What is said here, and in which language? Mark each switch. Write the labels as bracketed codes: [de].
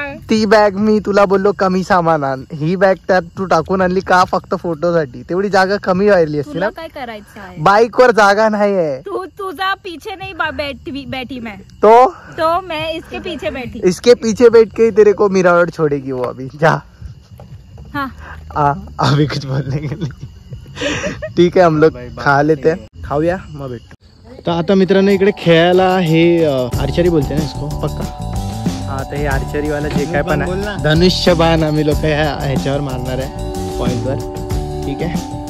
[mr] ती बॅग मी तुला बोललो कमी सामान आण ही बॅग त्यात तू टाकून आणली का फक्त फोटोसाठी तेवढी जागा कमी व्हायली असते ना काय करायचं आहे बाइक वर जागा नाही आहे [hi] तू तुझा पीछे नहीं बैठी मैं तो मैं इसके पीछे बैठी इसके पीछे बैठ के ही तेरे को मिरावट छोड़ेगी वो अभी जा अभी कुछ बोलने के लिए ठीक है हम लोग खा लेते हैं [mr] खाऊया मग भेटतो तर आता मित्रांनो इकडे खेळायला हे आर्चरी बोलते ना [hi] इसको पक्का [mr] हा तर हे आर्चरी वाला जे काय पण आहे धनुष्य बाण आम्ही लोक ह्याच्यावर मारणार आहे पॉइंटवर ठीक आहे